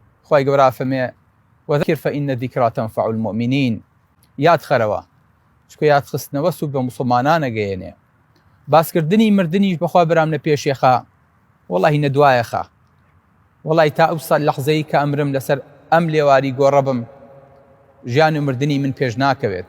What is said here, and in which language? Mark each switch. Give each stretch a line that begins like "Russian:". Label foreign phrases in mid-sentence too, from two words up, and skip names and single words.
Central Kurdish: خوای گەورە فەرمێ
Arabic: وذكر فإن الذكرى تنفع المؤمنين.
Central Kurdish: یاد خەرەوە چکە یاد خستنەوە سوود بە موسڵمانان ئەگەیەنێ. باسکردنی مردنیش بەخوا بەرام لە پێشێخا وەڵاهی نەدوایەخە. وەڵی تا ئەو سەد لەحزەی کە ئەمرم لەسەر ئەم لێواری گۆڕە بم ژیان و مردنی من پێش ناکەوێت.